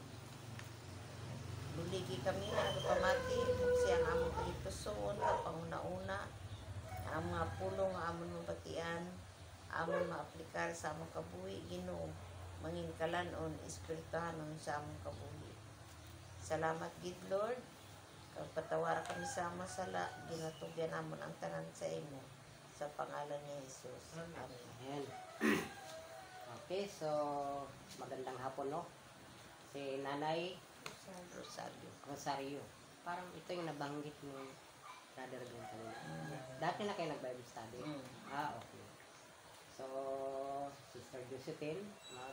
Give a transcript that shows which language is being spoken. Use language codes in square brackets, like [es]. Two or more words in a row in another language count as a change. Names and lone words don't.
[hil] Buligi kami nga nagapamati kung siyang among kaliptuson sa panguna-una, ang mga pulong nga amon mabatian, amon maaplikar sa among kabuhi, Ginoo, mangin kalanon, espirituhanon sa among kabuhi. Salamat gid, Lord, kag patawara kami sa masala, ginatugyan namon ang tanan sa imo sa pangalan ni Jesus. Amen. [tl] Okay, so magandang hapon, no? Si Nanay Rosario. Parang ito yung nabanggit ni Brother Glenn kanina. Dati na kayo nag-Bible study? Okay. So, Sister Josephine, no?